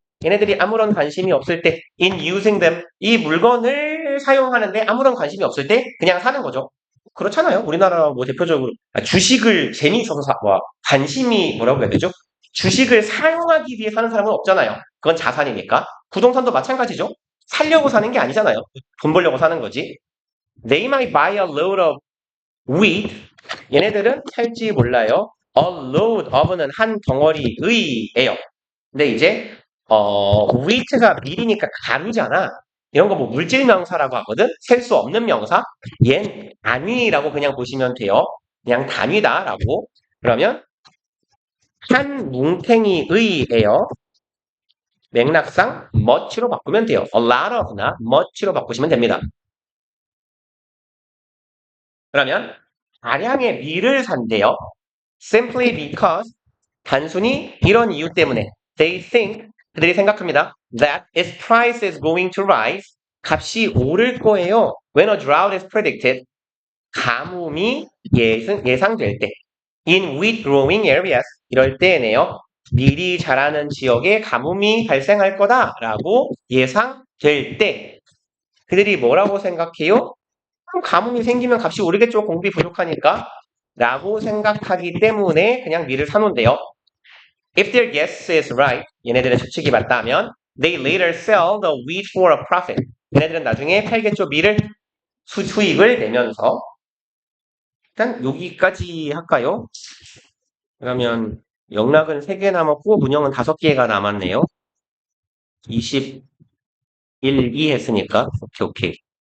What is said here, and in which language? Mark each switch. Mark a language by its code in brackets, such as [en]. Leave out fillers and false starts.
[ko] 얘네들이 아무런 관심이 없을 때 [en] in using them. [ko] 이 물건을 사용하는데 아무런 관심이 없을 때 그냥 사는 거죠. 그렇잖아요. 우리나라 뭐 대표적으로 주식을 재미있어서 관심이 뭐라고 해야 되죠? 주식을 사용하기 위해 사는 사람은 없잖아요. 그건 자산이니까. 부동산도 마찬가지죠. 살려고 사는 게 아니잖아요. 돈 벌려고 사는 거지. [en] They might buy a load of wheat. [ko] 얘네들은 살지 몰라요. A load of는 한 덩어리의예요. 근데 이제 wheat가 밀이니까 가루잖아. 이런 거 뭐 물질 명사라고 하거든. 셀 수 없는 명사. 얜 단위라고 그냥 보시면 돼요. 그냥 단위다라고. 그러면 한 뭉탱이의예요. 맥락상 much로 바꾸면 돼요. a lot of나 much로 바꾸시면 됩니다. 그러면 다량의 밀을 산대요. [en] simply because [ko] 단순히 이런 이유 때문에 [en] they think [ko] 그들이 생각합니다. [en] that its price is going to rise [ko] 값이 오를 거예요. [en] when a drought is predicted [ko] 가뭄이 예상될 때 [en] in wheat growing areas [ko] 이럴 때에네요. 밀이 자라는 지역에 가뭄이 발생할 거다라고 예상될 때 그들이 뭐라고 생각해요? 그럼 가뭄이 생기면 값이 오르겠죠. 공급이 부족하니까 라고 생각하기 때문에 그냥 밀을 사놓은대요. [en] If their guess is right, [ko] 얘네들의 추측이 맞다면 [en] they later sell the wheat for a profit. [ko] 얘네들은 나중에 팔겠죠. 밀을 수익을 내면서 일단 여기까지 할까요? 그러면 영락은 3개 남았고 문형은 5개가 남았네요. 21, 2 했으니까 오케이.